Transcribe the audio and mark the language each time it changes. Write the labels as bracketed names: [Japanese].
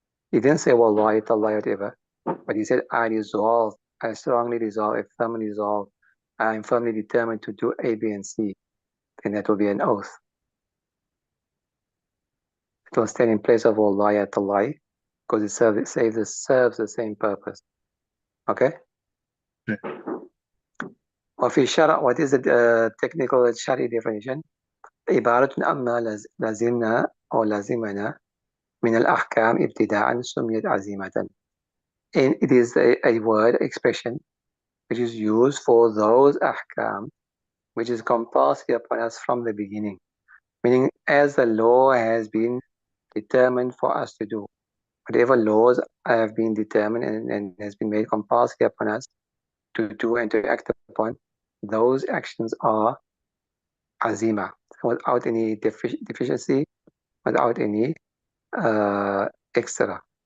[English] He didn't say, wallahi, tallahi, whatever. But he said, I resolve, I strongly resolve, I firmly resolve, I'm firmly determined to do A, B, and C. Then that will be an oath. It will stand in place of wallahi, tallahi, because it serves the same purpose. Okay? [Arabic] وفي الشرع, [English] what is the technical shari definition? [Arabic] عبارة عما لازمنا أو لازمنا من الأحكام ابتداء سميت عزيمة. [English] And it is a word expression which is used for those ahkam which is compulsory upon us from the beginning, meaning as the law has been determined for us to do. Whatever laws have been determined and has been made compulsory upon us to do and to act upon, those actions are azima, without any deficiency, without any extra.